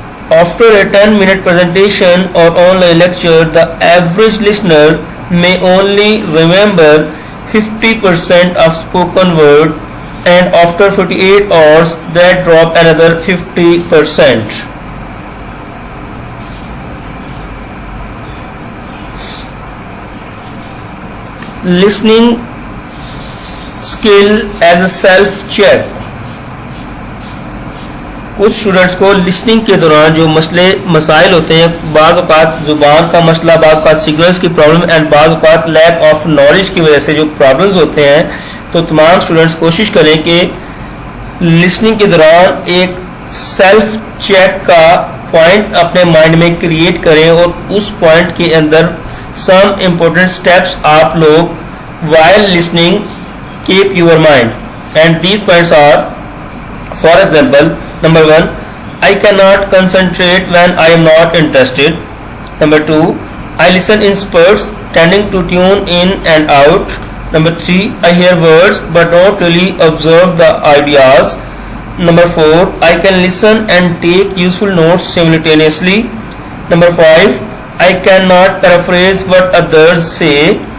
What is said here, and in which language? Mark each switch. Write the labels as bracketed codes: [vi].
[en] After a 10-minute presentation or online lecture, the average listener may only remember 50% of spoken word, and after 48 hours that drop another 50%. Listening skill as a self check. [hi] कुछ students को listening के दौरान जो मसाइल होते हैं, बाज़ औक़ात ज़ुबान का मसला, बाज़ औक़ात सिग्नल्स की प्रॉब्लम एंड बाज़ औक़ात लैक ऑफ नॉलेज की वजह से जो प्रॉब्लम्स होते हैं, तो तमाम स्टूडेंट्स कोशिश करें कि लिसनिंग के दौरान एक सेल्फ चेक का पॉइंट अपने माइंड में क्रिएट करें और उस पॉइंट के अंदर [en] some important steps [hi] आप लोग [en] while listening keep your mind, and these points are, for example, number 1, I cannot concentrate when I am not interested. Number 2, I listen in spurts, tending to tune in and out. Number 3, I hear words but don't really observe the ideas. Number 4, I can listen and take useful notes simultaneously. Number 5, I cannot paraphrase what others say.